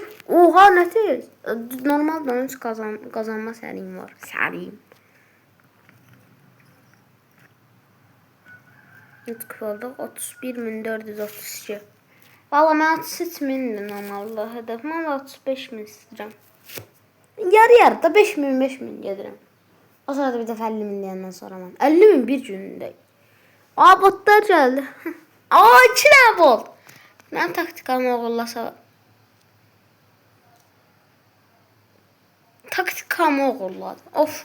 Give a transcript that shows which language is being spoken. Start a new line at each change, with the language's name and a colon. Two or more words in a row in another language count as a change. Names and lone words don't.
Turkish: Oha, ne tez. Normalde 13 kazanma serim var. Serim. Yutuk oldu. 31.432. Valla ben 33.000'di normalde hedefim ama 35.000 istəyirəm.
Azerbaijani: Yarı-yarıda 5.000 gedirəm. O sırada bir dəfə 50.000 deyəndən sonra mən. 50.000 bir günündə. Botlar gəldi. 2 dənə bot. Mənim taktikamı oğullasa. Taktikamı oğurladı. Of.